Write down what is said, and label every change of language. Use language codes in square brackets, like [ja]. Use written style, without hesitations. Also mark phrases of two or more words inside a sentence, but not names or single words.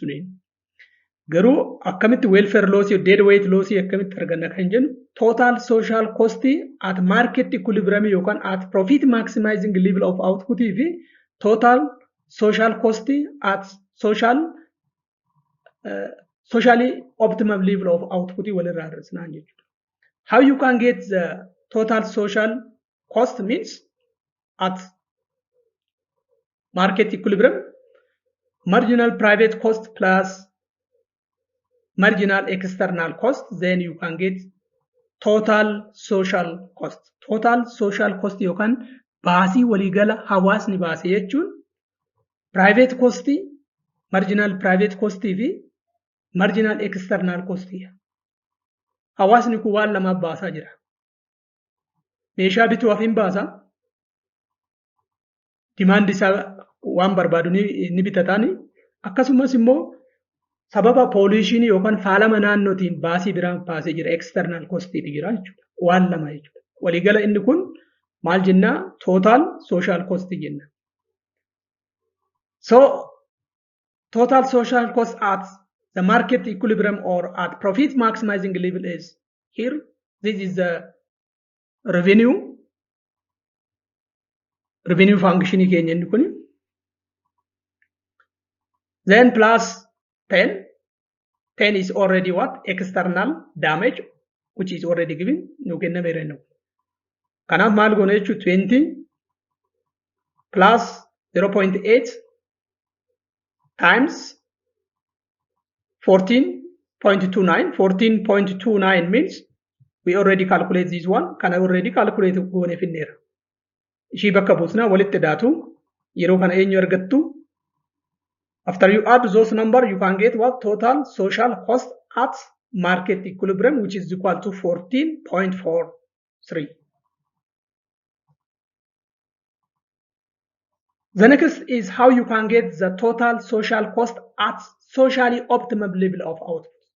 [om] Garuu akkamitti [en] welfare loss dead weight loss [om] akkamitti arganna kan jennu [en] total social cost at market equilibrium [om] yookaan [en] at profit maximizing level of output [om] fi [en] total social cost at socially optimum level of output [om] walirraa argasnaan jechuudha. [en] How you can get the total social cost means at market equilibrium marginal private cost plus marginal external cost, then you can get total social cost. Total social cost you can [om] baasii waligala hawaasni baase jechuun [en] private cost, marginal private cost [om] fi [en] marginal external cost. [om] Hawaasni kun waan lama baasaa jira. Meeshaa bituuf hin baasa. Demand isaa waan barbaadu ni bitataani. Akkasumas immoo sababa pollution yookaan faalama naannootiin baasii biraan baasee jira, [en] external cost [om] jira jechuudha. Waan lama jechuudha. Waligala inni kun maal jenna? [en] Total social cost jenna. So total social cost at the market equilibrium or at profit maximizing level is here. This is the revenue function [om] keenya inni kun. [en] Then plus 10 is already what? External damage, which is already given. [om] Kanaaf maal goona jechuudha 20 plus 0.8 times 14.29. [en] 14.29 means we already calculate this one. [om] Kana [en] already calculate [om] goone finneera. Ishii bakka buusnaa walitti daatu yeroo kana eenyu argattu. [en] After you add those number, you can get what total social cost at market equilibrium, which is equal to 14.43. The next is how you can get the total social cost at socially optimum level of output.